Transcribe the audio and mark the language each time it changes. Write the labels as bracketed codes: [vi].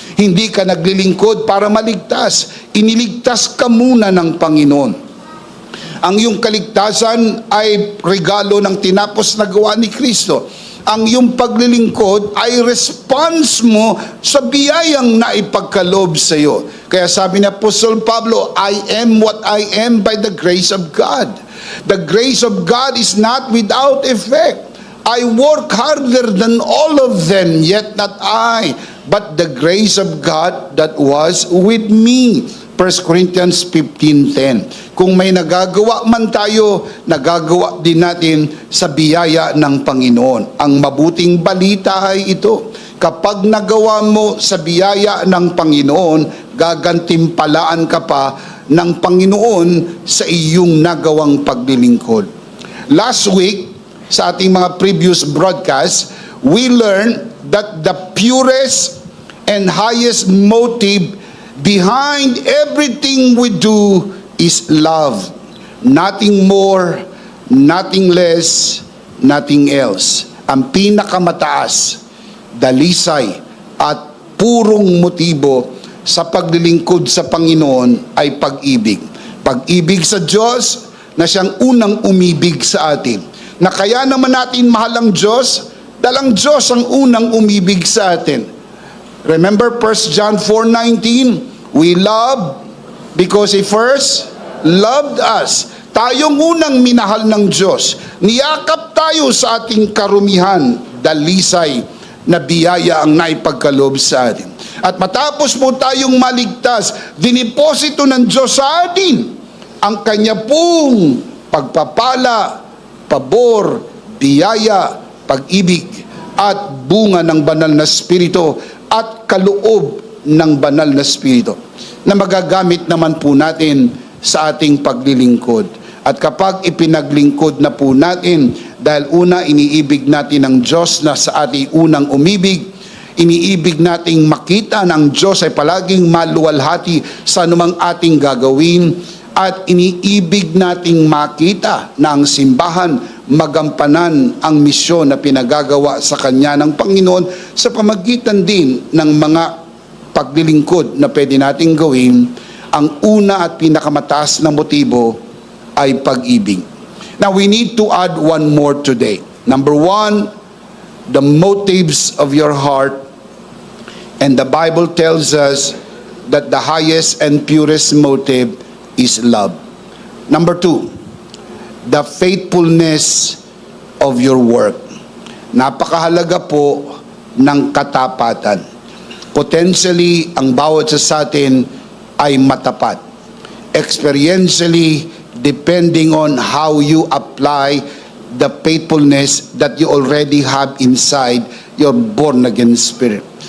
[tl] Hindi ka naglilingkod para maligtas. Iniligtas ka muna ng Panginoon. Ang iyong kaligtasan ay regalo ng tinapos na gawa ni Kristo. Ang iyong paglilingkod ay response mo sa biyayang naipagkaloob sa iyo. Kaya sabi ni Apostol Pablo, [en] I am what I am by the grace of God. The grace of God is not without effect. I work harder than all of them, yet not I, but the grace of God that was with me. [tl] 1 Corinthians 15:10. Kung may nagagawa man tayo, nagagawa din natin sa biyaya ng Panginoon. Ang mabuting balita ay ito. Kapag nagawa mo sa biyaya ng Panginoon, gagantimpalaan ka pa ng Panginoon sa iyong nagawang paglilingkod. [en] Last week, [tl] sa ating mga [en] previous broadcasts, we learned that the purest and highest motive behind everything we do is love. Nothing more, nothing less, nothing else. [tl] Ang pinakamataas, dalisay at purong motibo sa paglilingkod sa Panginoon ay pag-ibig. Pag-ibig sa Diyos na siyang unang umibig sa atin. Na kaya naman natin mahal ang Diyos, dahil ang Diyos ang unang umibig sa atin. [en] Remember 1 John 4:19, we love because He first loved us. [tl] Tayong unang minahal ng Diyos. Niyakap tayo sa ating karumihan, dalisay na biyaya ang naipagkaloob sa atin. At matapos mo tayong maligtas, diniposito ng Diyos sa atin ang Kanya pong pagpapala, pabor, biyaya, pag-ibig, at bunga ng banal na Espiritu at kaloob ng banal na Espiritu na magagamit naman po natin sa ating paglilingkod. At kapag ipinaglingkod na po natin, dahil una iniibig natin ang Diyos na sa ating unang umibig, iniibig nating makita ng Diyos ay palaging maluwalhati sa anumang ating gagawin, at iniibig nating makita na ang simbahan magampanan ang misyon na pinagagawa sa Kanya ng Panginoon sa pamagitan din ng mga paglilingkod na pwede nating gawin. Ang una at pinakamataas na motibo ay pag-ibig. [en] Now we need to add one more today. Number one, the motives of your heart. And the Bible tells us that the highest and purest motive is love. Number two, the faithfulness of your work. [tl] Napakahalaga po ng katapatan. Potentially, ang bawat sa atin ay matapat. [en] Experientially, depending on how you apply the faithfulness that you already have inside your born-again spirit.